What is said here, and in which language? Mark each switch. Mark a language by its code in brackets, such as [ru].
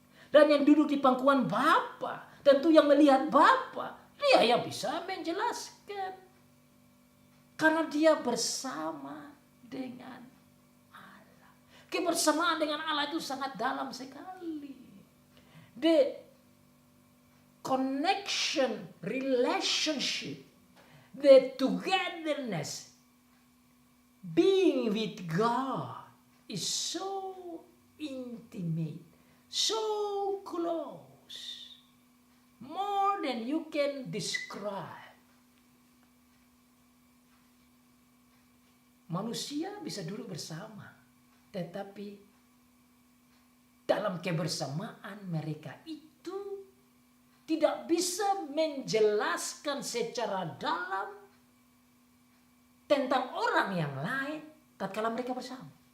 [id] Dan yang duduk di pangkuan Bapa, tentu yang melihat Bapa, dia yang bisa menjelaskan. Karena dia bersama dengan Allah. Kebersamaan dengan Allah itu sangat dalam sekali. [en] The connection, relationship, the togetherness, being with God is so intimate, so close, more than you can describe. [id] Manusia bisa duduk bersama, tetapi dalam kebersamaan mereka itu tidak bisa menjelaskan secara dalam tentang orang yang lain tatkala mereka bersama.